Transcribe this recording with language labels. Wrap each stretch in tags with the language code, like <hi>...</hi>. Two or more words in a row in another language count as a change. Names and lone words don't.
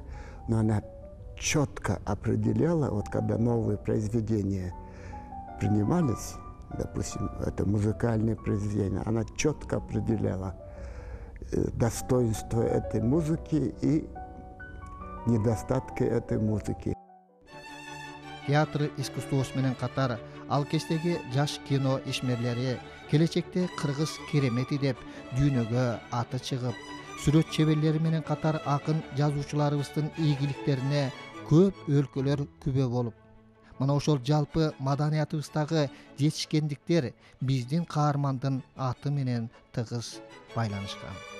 <ru>Но она четко определяла, вот когда новые произведения принимались, допустим, это музыкальное произведение, она четко определяла достоинства этой музыки и недостатки этой музыки.</ru> <ky>Театр искусствосы менен катар ал кездеги жаш кино ишмерлери келечекте кыргыз керемети деп дүйнөгө аты чыгып, сүрөт чеберлери менен катар акын жазуучуларыбыздын ийгиликтерине көп өлкөлөр күбө болуп, мына ошол жалпы маданиятыбыздагы жетишкендиктер биздин каармандын аты менен тыгыз байланышкан.</ky>